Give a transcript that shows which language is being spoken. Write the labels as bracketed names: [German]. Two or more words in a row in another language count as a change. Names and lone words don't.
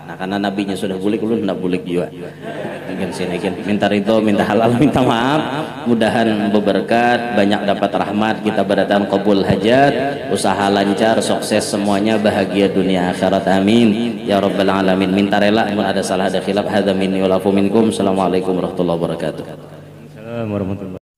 [Banjar] Nah karena Nabinya sudah bulik, lu hendak bulik juga. Mungkin sini minta ridho, minta halal, minta maaf. Mudahan berberkat, banyak dapat rahmat, kita berdatang qabul hajat, usaha lancar, sukses semuanya, bahagia dunia akhirat, [Arabic] آمين يا رب العالمين. [Banjar] Minta rela mun ada salah ada khilaf [Arabic] هذا مني والعفو منكم. السلام عليكم ورحمة الله وبركاته. السلام عليكم ورحمة الله